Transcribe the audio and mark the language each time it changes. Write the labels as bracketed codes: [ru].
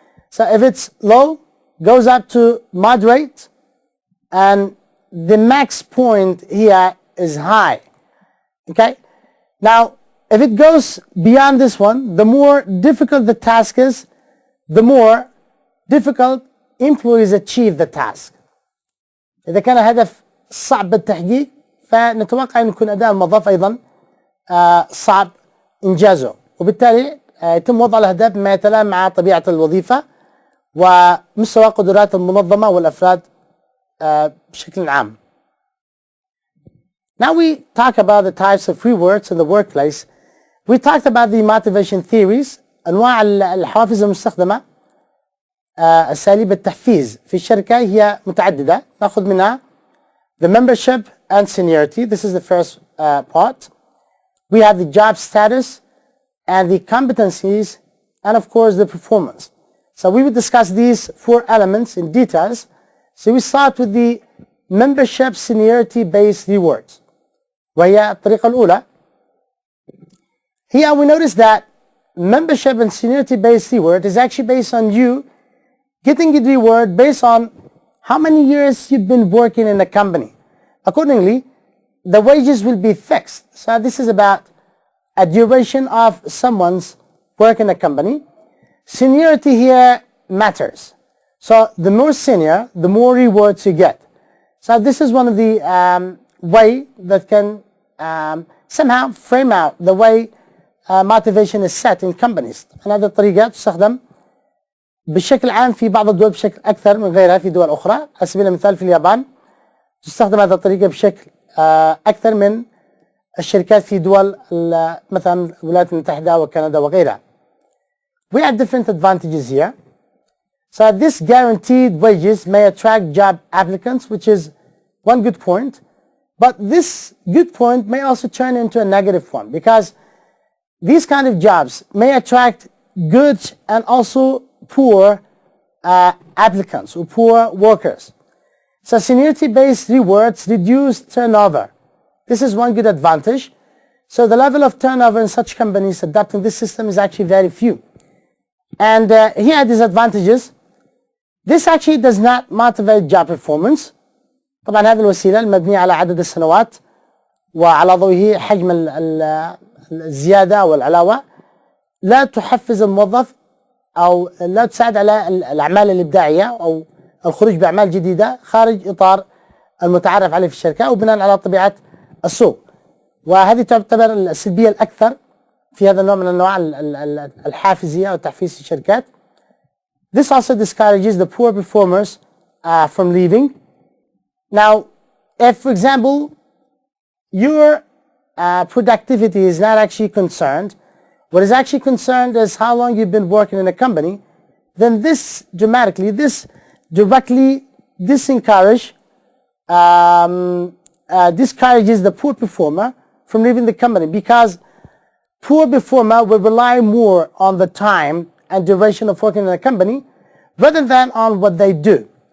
[en] So if it's low, goes up to moderate, and the max point here is high. Okay? Now, if it goes beyond this one, the more difficult the task is, the more difficult employees achieve the task. [ar] إذا كان هدف صعب التحقيق فنتوقع أن يكون أداء الموظف أيضا صعب إنجازه، وبالتالي يتم وضع الأهداف بما يتلائم مع طبيعة الوظيفة ومستوى قدرات المنظمة والأفراد بشكل عام. [en] Now we talk about the types of rewards in the workplace. We talked about the motivation theories، [ar] أنواع الحوافز المستخدمة. أساليب التحفيز في الشركة هي متعددة، نأخذ منها [en] the membership and seniority. This is the first part. We have the job status and the competencies and of course the performance. So we will discuss these four elements in details. So we start with the membership seniority based rewards. [ar] وهي الطريقة الأولى. [en] Here we notice that membership and seniority based reward is actually based on you getting a reward based on how many years you've been working in a company. Accordingly, the wages will be fixed. So this is about a duration of someone's work in a company. Seniority here matters. So the more senior, the more rewards you get. So this is one of the way that can somehow frame out the way motivation is set in companies. [ar] هذه الطريقة تستخدم بشكل عام في بعض الدول بشكل أكثر من غيرها في دول أخرى. على سبيل المثال في اليابان تستخدم هذه الطريقة بشكل أكثر من الشركات في دول مثلا الولايات المتحدة وكندا وغيرها. [en] We have different advantages here. So this guaranteed wages may attract job applicants, which is one good point. But this good point may also turn into a negative one, because these kind of jobs may attract good and also poor applicants or poor workers. So seniority-based rewards reduce turnover. This is one good advantage. So the level of turnover in such companies adopting this system is actually very few. And here are disadvantages. This actually does not motivate job performance. [ar] طبعا هذه الوسيلة المبنية على عدد السنوات وعلى ضوئه حجم الزيادة والعلاوة لا تحفز الموظف أو لا تساعد على الأعمال الإبداعية أو الخروج بأعمال جديدة خارج إطار المتعارف عليه في الشركة وبناء على طبيعة السوق. وهذه تعتبر السلبية الأكثر في هذا النوع من أنواع الحافزية أو تحفيز الشركات. [en] This also discourages the poor performers from leaving. Now, if, for example, your productivity is not actually concerned, what is actually concerned is how long you've been working in a company, then this directly discourages the poor performer from leaving the company, because poor performer will rely more on the time and duration of working in a company rather than on what they do.